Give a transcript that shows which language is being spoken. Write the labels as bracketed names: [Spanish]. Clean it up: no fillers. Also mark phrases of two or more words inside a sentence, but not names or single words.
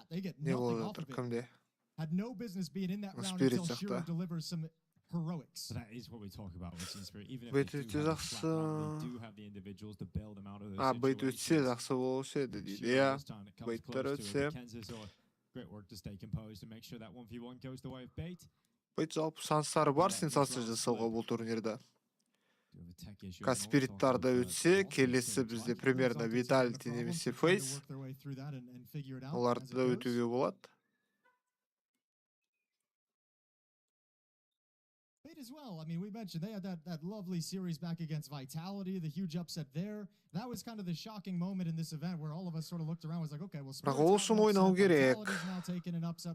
[English] They get nothing off of it. Had no business being in that round until Shiro delivers some heroics. That is what we talk about with Team Spirit. Even if they do have flat round, they do have the individuals to bail them out of those situations. Great work to stay composed and make sure that 1v1 goes the way of Bait. [Kazakh] Бейт жалпы шанстары бар сенсация жасауға бұл турнирда. Каспириттарды өтсе, келесі бізде примерно Vitality немесе Face. Оларды да өтуге болады. [English] As well. I mean, we mentioned they had that lovely series back against Vitality, the huge upset there. That was kind of the shocking moment in this event where all of us sort of looked around and was like, okay, well, Vitality's now taking an upset loss as well.